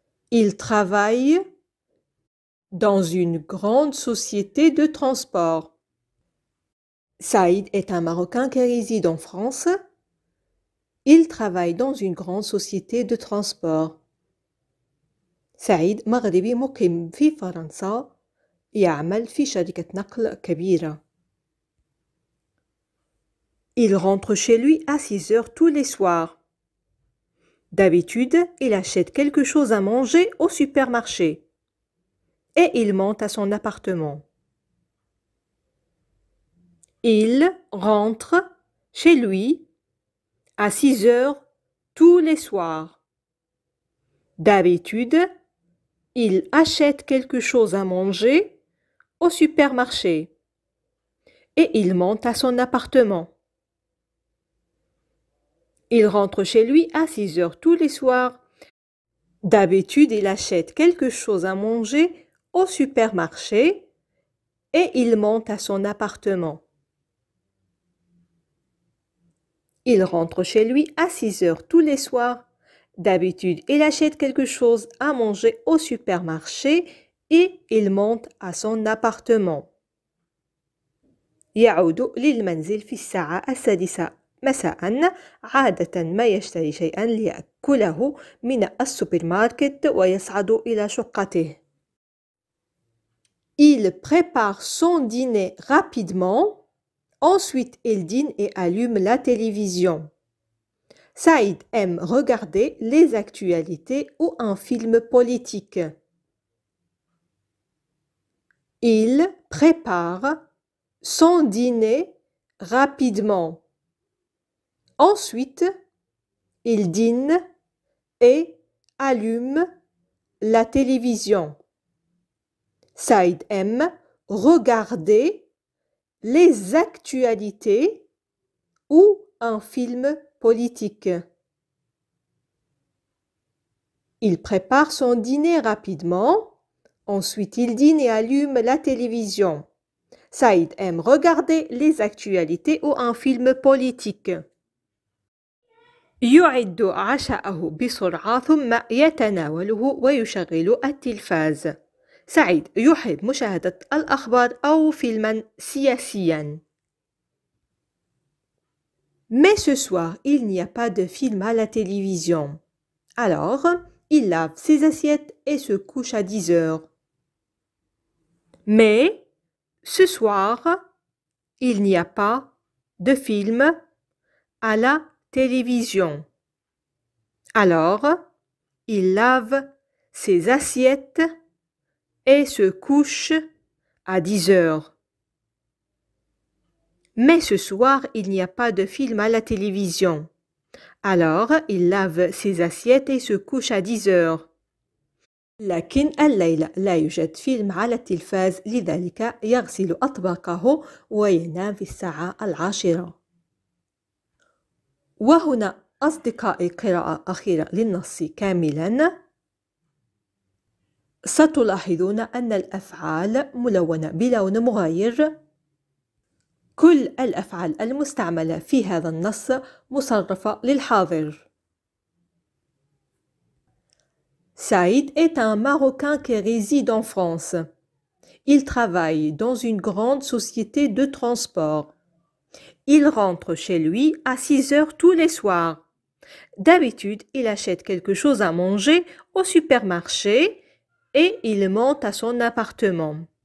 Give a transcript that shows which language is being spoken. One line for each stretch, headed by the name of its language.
French: Il travaille dans une grande société de transport. Saïd est un Marocain qui réside en France. Il travaille dans une grande société de transport.
Arabic: سعيد مغربي مقيم في فرنسا يعمل في شركة نقل كبيرة.
French: Il rentre chez lui à 6 heures tous les soirs. D'habitude, il achète quelque chose à manger au supermarché. Et il monte à son appartement. Il rentre chez lui à 6 heures tous les soirs. D'habitude, il achète quelque chose à manger au supermarché. Et il monte à son appartement. Il rentre chez lui à 6 heures tous les soirs. D'habitude, il achète quelque chose à manger au supermarché et il monte à son appartement. Il rentre chez lui à 6 heures tous les soirs. D'habitude, il achète quelque chose à manger au supermarché et il monte à son appartement.
Arabic: يعود للمنزل في الساعة 6 مساء. عادة ما يشتري شيئا ليأكله من السوبر ماركت ويصعد إلى شقته.
French: Il prépare son dîner rapidement. Ensuite, il dîne et allume la télévision. Saïd aime regarder les actualités ou un film politique. Il prépare son dîner rapidement. Ensuite, il dîne et allume la télévision. Saïd aime regarder les actualités ou un film politique. Il prépare son dîner rapidement. Ensuite, il dîne et allume la télévision. Saïd aime regarder les actualités ou un film politique.
Arabic: يعد عشاءه بسرعة ثم يتناوله ويشغل التلفاز. سعيد يحب مشاهدة الأخبار أو فيلما سياسيا.
French: Mais ce soir, il n'y a pas de film à la télévision. Alors, il lave ses assiettes et se couche à 10 heures. Mais ce soir, il n'y a pas de film à la télévision. Alors, il lave ses assiettes et se couche à 10 heures. Mais ce soir, il n'y a pas de film à la télévision. Alors, il lave ses assiettes et se couche à 10 heures.
Arabic: لكن الليلة لا يوجد فيلم على التلفاز، لذلك يغسل أطباقه وينام في الساعة 10. وهنا أصدقائي قراءة أخيرة للنص كاملا. ستلاحظون أن الأفعال ملونة بلون مغاير. كل الأفعال المستعملة في هذا النص مصرفة للحاضر.
French: Saïd est un Marocain qui réside en France. Il travaille dans une grande société de transport. Il rentre chez lui à 6 heures tous les soirs. D'habitude, il achète quelque chose à manger au supermarché et il monte à son appartement.